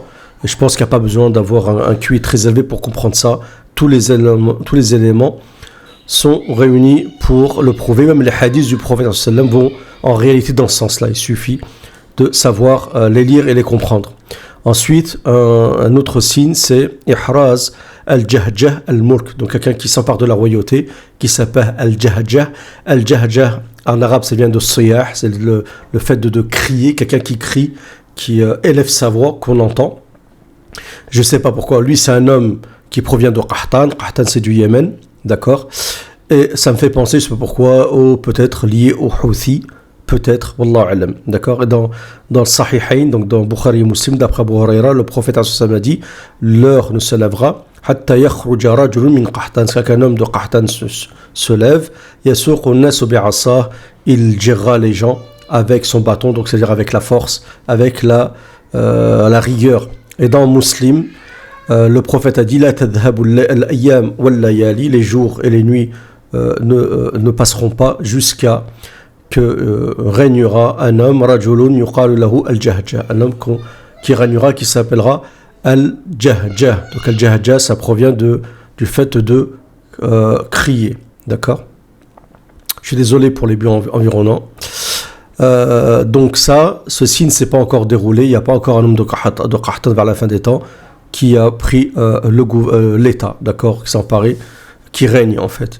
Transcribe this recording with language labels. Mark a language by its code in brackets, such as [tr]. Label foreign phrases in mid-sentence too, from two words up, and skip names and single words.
[fr] Et je pense qu'il n'y a pas besoin d'avoir un QI très élevé pour comprendre ça. Tous les éléments sont réunis pour le prouver. Même les hadiths du prophète sallam vont en réalité dans ce sens-là. Il suffit de savoir les lire et les comprendre. Ensuite, un autre signe, c'est [ar] إحراز الجهجاه الملك, [fr] donc quelqu'un qui s'empare de la royauté, qui s'appelle al-Jahjah. Al-Jahjah, en arabe, ça vient de Siyah, c'est le fait de crier, quelqu'un qui crie, qui élève sa voix, qu'on entend. Je ne sais pas pourquoi. Lui, c'est un homme qui provient de Qahtan. Qahtan, c'est du Yémen, d'accord ? Et ça me fait penser, je ne sais pas pourquoi, peut-être lié aux Houthis, peut-être, [ar] والله أعلم, [fr] d'accord. Et dans le Sahihain, donc dans Bukhari et Muslim, d'après Abu Huraira, le prophète a dit l'heure ne se lèvera [ar] حتى يخرج رجل من قحطان, [fr] c'est qu'un homme de Qahtan se lève, [ar] يسوق الناس بعصاه, [fr] il gérera les gens avec son bâton, donc c'est-à-dire avec la force, avec la rigueur. Et dans Muslim, le prophète a dit [ar] لا تذهب الأيام والليالي, [fr] les jours et les nuits ne passeront pas jusqu'à que régnera un homme, [ar] رجل يقال له الجهجاه, [fr] un homme qui régnera, qui s'appellera al-Jahjah. Donc al-Jahjah, ça provient du fait de crier, d'accord. Je suis désolé pour les bruits environnants. Donc ce signe ne s'est pas encore déroulé, il n'y a pas encore un homme de Qahtan vers la fin des temps qui a pris l'État, d'accord, qui s'emparait, qui règne en fait.